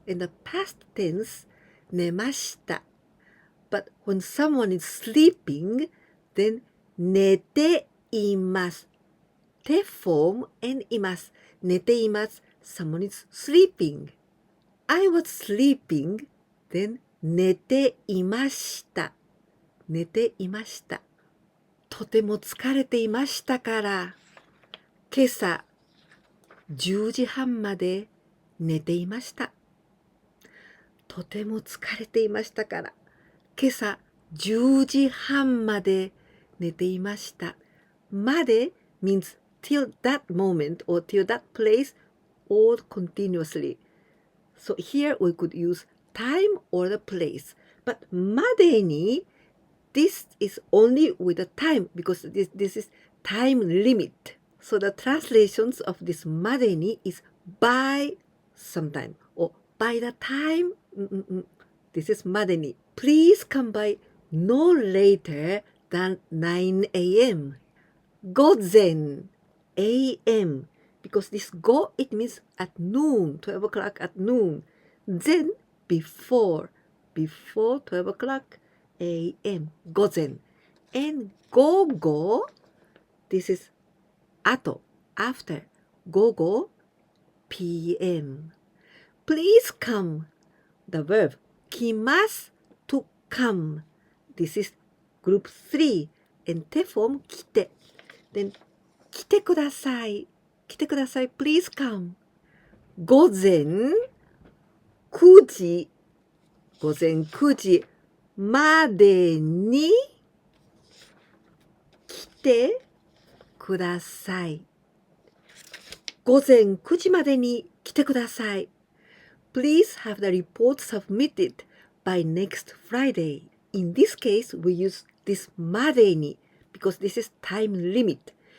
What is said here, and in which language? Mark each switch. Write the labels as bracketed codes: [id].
[en] In the past tense, [ja] 寝ました. [en] But when someone is sleeping, then [ja] 寝ています. て [en] form and [ja] います. 寝ています. [en] someone is sleeping. I was sleeping, then [ja] 寝ていました。寝ていました。とても疲れていましたから、今朝10時半まで寝ていました。とても疲れていましたから、今朝10時半まで寝ていました。まで [en] means till that moment or till that place or continuously. So here we could use time or the place. But [ja] までに [en] this is only with the time because this is time limit. So the translations of this [ja] までに [en] is by sometime or by the time. This is までに. Please come by no later than 9 a.m. [ja] 午前 [en] a.m. because this go it means at noon, 12 o'clock at noon. Then before 12 o'clock a.m. [ja] 午前 [en] and [ja] 午後 [en] this is [ja] 後 [en] after [ja] 午後 [en] p.m. Please come the verb [ja] 来ます [en] to come. This is group 3 and te form [ja] 来て [en] then [ja] 来てください来てください [en] please come [ja] 午前9時午前9時までに来てください午前9時までに来てください [en] Please have the report submitted by next Friday. In this case, we use this [ja] までに [en] because this is time limit.